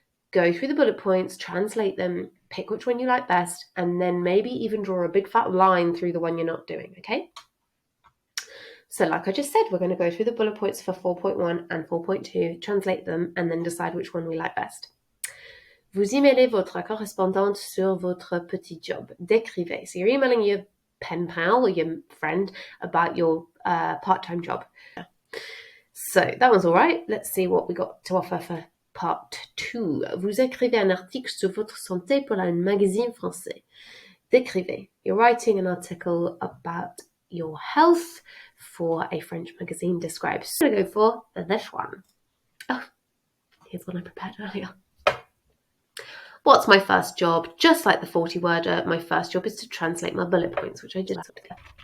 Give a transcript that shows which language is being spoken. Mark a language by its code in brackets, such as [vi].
[en] Go through the bullet points, translate them, pick which one you like best, and then maybe even draw a big fat line through the one you're not doing, okay? So like I just said, we're going to go through the bullet points for 4.1 and 4.2, translate them, and then decide which one we like best. [fr] Vous emailez votre correspondante sur votre petit job. Décrivez. [en] So you're emailing your pen pal or your friend about your part-time job. So that one's all right. Let's see what we got to offer for part 2. [fr] Vous écrivez un article sur votre santé pour un magazine français. Décrivez. [en] You're writing an article about your health for a French magazine. Describe. So I'm going to go for this one. Oh, here's one I prepared earlier. What's my first job? Just like the 40-worder, my first job is to translate my bullet points, which I just put together.